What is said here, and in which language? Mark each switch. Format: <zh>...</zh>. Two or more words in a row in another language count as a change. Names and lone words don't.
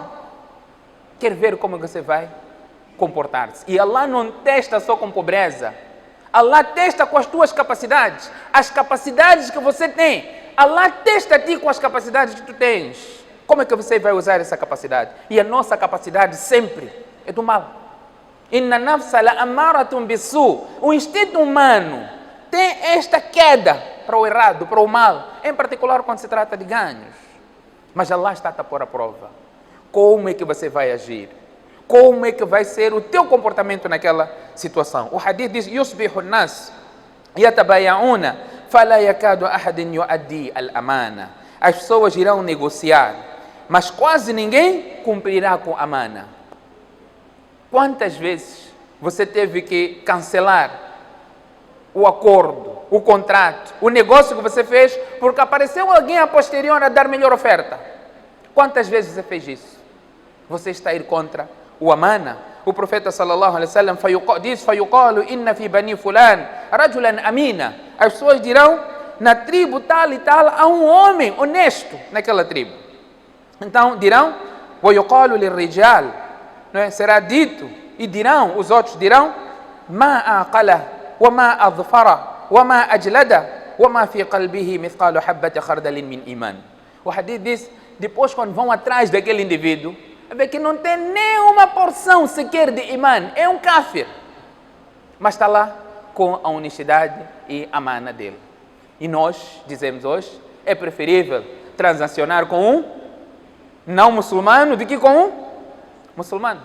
<pt>Quer ver como você vai comportar-se. E Allah não testa só com pobreza. Allah testa com as tuas capacidades. As capacidades que você tem. Allah testa a ti com as capacidades que tu tens. Como é que você vai usar essa capacidade? E a nossa capacidade sempre é do mal.</pt> <ar>إن النفس لأمارة بالسوء.</ar> <pt>O instinto humano tem esta queda para o errado, para o mal. Em particular quando se trata de ganhos. Mas Allah está a pôr à prova. Como é que você vai agir? Como é que vai ser o teu comportamento naquela situação? O hadith diz:</pt> <ar>يصبح الناس يتبايعون فلا يكاد أحد يؤدي الأمانة.</ar> <pt>As pessoas irão negociar, mas quase ninguém cumprirá com a amana. Quantas vezes você teve que cancelar o acordo, o contrato, o negócio que você fez, porque apareceu alguém a posterior a dar melhor oferta? Quantas vezes você fez isso? Você está a ir contra o amana. O profeta</pt> <ar>صلى الله عليه وسلم</ar> <pt>diz:</pt> <ar>فيقال إن في بني فلان رجلا أمينا.</ar> <pt>As pessoas dirão: na tribo tal e tal há um homem honesto naquela tribo. Então dirão:</pt> <ar>ويقال للرجل,</ar> <pt>não é? Será dito e dirão, os outros dirão:</pt> <ar>ما أعقله وما أظرفه وما أجلده وَمَا فِي قَلْبِهِ مِثْقَالُ حَبَّةِ خَرْدَلٍ مِنْ إِيمَانٍ.</ar> <pt>O hadith diz, depois quando vão atrás daquele indivíduo, vê que não tem nenhuma porção sequer de imã, é um kafir. Mas está lá com a honestidade e a mana dele. E nós dizemos hoje, é preferível transacionar com um não muçulmano do que com um muçulmano.</pt>